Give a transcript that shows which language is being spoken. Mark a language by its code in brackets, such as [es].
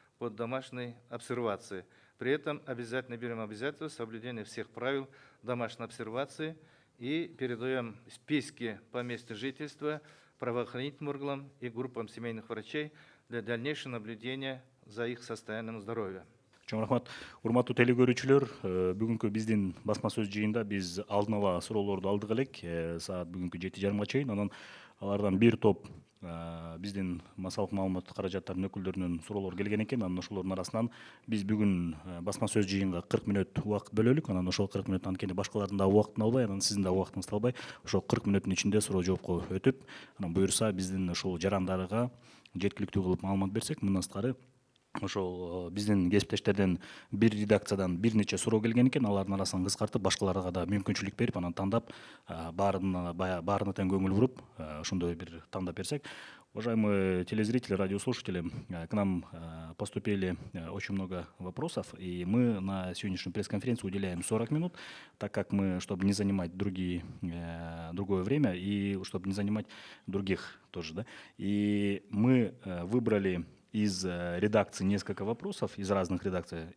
[ru] под домашней обсервацией. При этом обязательно берем обязательство соблюдения всех правил домашней обсервации и передаем списки по месту жительства правоохранительным органам и группам семейных врачей для дальнейшего наблюдения за их состоянием здоровья. [ky] Чоң рахмат. Урматтуу телекөрүүчүлөр, бүгүнкү биздин басма сөз жыйында биз алдын ала суроолорду алдык элек, саат бүгүнкү 7:30 чейин. Анан алардан бир топ биздин массалык маалымат каражаттарынын өкүлдөрүнөн суроолор келген экен. Анан ошолордун арасынан биз бүгүн басма сөз жыйынга 40 мүнөт убакыт бөлөлүк. Анан ошол 40 мүнөт анткени башкалардын да убактын албай, анан сиздин да убактыңызды албай, ошол 40 мүнөттүн ичинде суроо жоопко өтүп, анан буюрса биздин ушул жарандарга жеткиликтүү кылып маалымат берсек, мындан сырткары ошол биздин кесиптештерден бир редакциядан бир нече суроо келген экен, алардын арасын кыскартып, башкаларга да мүмкүнчүлүк берип, анан тандап, баарына тең көңүл буруп, ошондой бир тандап берсек. [ru] Уважаемые телезрители, радиослушатели, к нам поступили очень много вопросов, и мы на сегодняшнюю пресс-конференцию уделяем 40 минут, так как мы, чтобы не занимать другое время и чтобы не занимать других тоже, да. И мы выбрали из редакции несколько вопросов, из разных редакций.